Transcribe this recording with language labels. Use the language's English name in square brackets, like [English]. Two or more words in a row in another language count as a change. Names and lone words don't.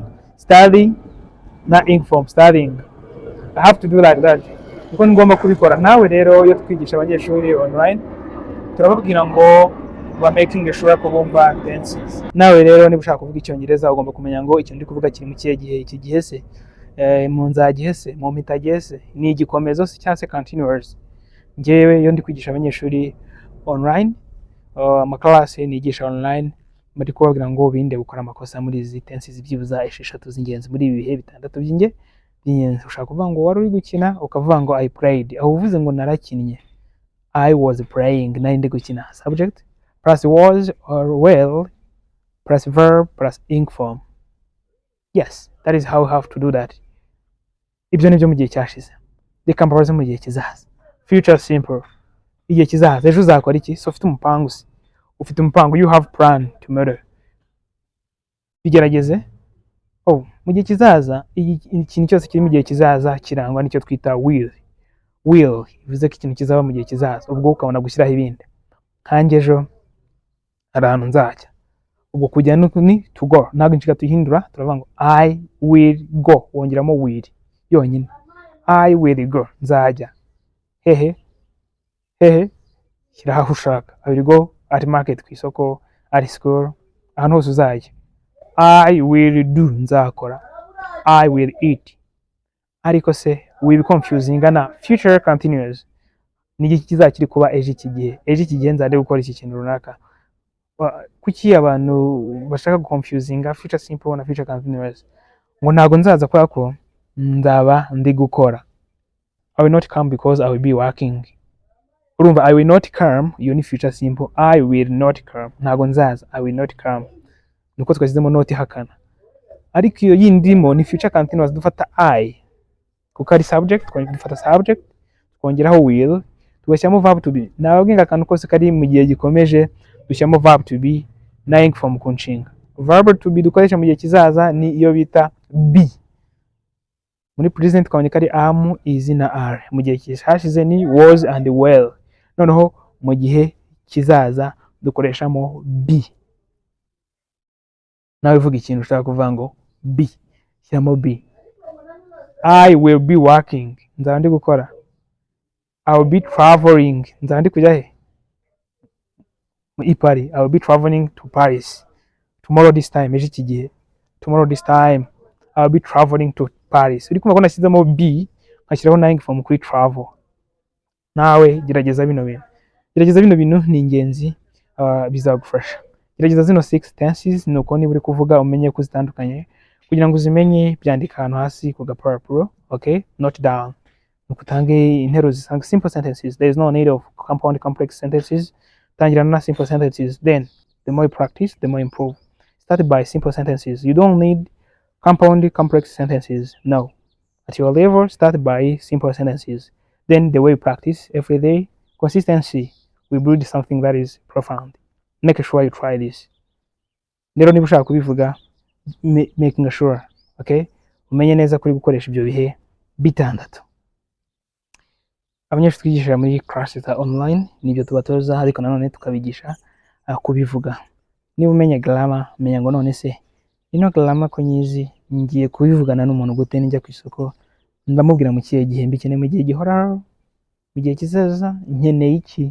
[English] Study na ing form, studying. I have to do like that. [Kinyarwanda] Kuko ngomba kubikora. Nawe rero iyo twigisha abanyeshuri online, turababwira ngo ba [English] making sure [Kinyarwanda] ko bumva tenses. Nawe rero niba ushaka kuvuga icyongereza ugomba kumenya ngo icyo ndi kuvuga kiri mu kihe gihe, iki gihe se, mu nzagihe se, mu mpitagihe se, ni igikomezo se cyangwa se continuous. Ngewe iyo ndi kwigisha abanyeshuri online, amaklase nigisha online, muri kubabwira ngo binde gukora amakosa muri izi tenses byibuza esheshatu z'ingenzi muri ibi bihe bitandatu by'ingenzi. Ushaka kuvuga ngo wari uri gukina ukavuga ngo [English] I played, [Kinyarwanda] aho uvuze ngo narakinnye. [English] I was playing, [Kinyarwanda] nari ndi gukina. [English] Subject plus was or well plus verb plus ing form. Yes, that is how you have to do that. [Kinyarwanda] Ibyo nibyo mu gihe cyashize. Reka mbabaze mu gihe kizaza. [English] Future simple. [Kinyarwanda] Igihe kizaza ejo uzakora iki? So ufite umupango se. Ufite umupango, [English] you have plan tomorrow. [Kinyarwanda] Bigerageze. Mu gihe kizaza ikintu cyose kiri mu gihe kizaza kirangwa n'icyo twita will. Will bivuze ko ikintu kizaba mu gihe kizaza. Ubwo ukabona gushyiraho ibindi. Kanjye ejo hari ahantu nzajya. Ubwo kujya ni [English] to go. [Kinyarwanda] Ntabwo inshiga tuyihindura, turavuga ngo [English] I will go. [Kinyarwanda] Wongeramo will yonyine. [English] I will go. [Kinyarwanda] Nzajya. Hehe. Shyiraho aho ushaka. [English] I will go at market, [Kinyarwanda] ku isoko, [English] at school, [Kinyarwanda] ahantu hose uzajya. [English] I will do. Nzakora. I will eat. [Kinyarwanda] Ariko se [English] will confusing na future continuous. [Kinyarwanda] Ni iki kizakiri kuba ejo iki gihe. Ejo iki gihe nzade gukora iki kintu runaka. Kuki abantu bashaka guconfusinga [English] future simple [Kinyarwanda] na [English] future continuous? [Kinyarwanda] Ngo ntago nzaza kwa ko ndaba ndi gukora. [English] I will not come because I will be working. Urumva I will not come, [Kinyarwanda] iyo ni [English] future simple. I will not come. [Kinyarwanda] Ntago nzaza. [English] I will not come. [Kinyarwanda] Nuko twashyizemo not hakana. Ariko iyo yindimo ni [English] future continuous [Kinyarwanda] dufata I. Kuko ari subject, dufata subject, twongeraho will, tugashyiramo [English] verb to be. [Kinyarwanda] Nababwira akantu kose kari mu gihe gikomeje dushyiramo [English] verb to be [Kinyarwanda] na [English] ing form [Kinyarwanda] ku nshinga. [English] Verb to be [Kinyarwanda] dukoresha mu gihe kizaza ni iyo bita be. Muri present twabonye ko ari [English] am, is [Kinyarwanda] na are. Mu gihe cyashize ni [English] was and well. [Kinyarwanda] Noneho mu gihe kizaza dukoreshamo be. Nawe uvuga ikintu ushaka kuvuga ngo be, shyiramo be. [English] I will be working. [Kinyarwanda] Nzaba ndi gukora. [English] I will be traveling. [Kinyarwanda] Nzaba ndi kujya he? I Paris. [English] I will be traveling to Paris. Tomorrow this time. [Kinyarwanda] Ejo iki gihe. [English] Tomorrow this time. I will be traveling to Paris. [Kinyarwanda] Uri kumva ko nashyizemo be, nkashyiraho na [English] ing form [Kinyarwanda] kuri travel. Nawe gerageza bino bintu. Gerageza bino bintu ni ingenzi, bizagufasha. Gerageza zino 6 tenses nuko niba uri kuvuga umenye ko zitandukanye. Kugira ngo uzimenye byandika ahantu hasi ku gapapuro. [English] Okay? Note down. [Kinyarwanda] Nukutange interuro zisanga [English] simple sentences. There is no need of compound complex sentences. [Kinyarwanda] Tangira na [English] simple sentences. Then the more you practice, the more you improve. Start by simple sentences. You don't need compound complex sentences. No. At your level, start by simple sentences. Then the way you practice every day, consistency will build something that is profound. Make sure you try this. [Kinyarwanda] Rero niba ushaka kubivuga, [English] making sure, okay? [Kinyarwanda] Umenye neza kuri gukoresha ibyo bihe bitandatu. Abanyeshuri twigisha muri classes za online nibyo tubatoza, ariko nanone tukabigisha kubivuga. Niba umenye grammar, menya ngo none se ino grammar ko nyizi ngiye kubivugana n'umuntu gute njya ku isoko, ndamubwira mu kihe gihe mbikene, mu gihe gihoraho, mu gihe kizaza, nkeneye iki?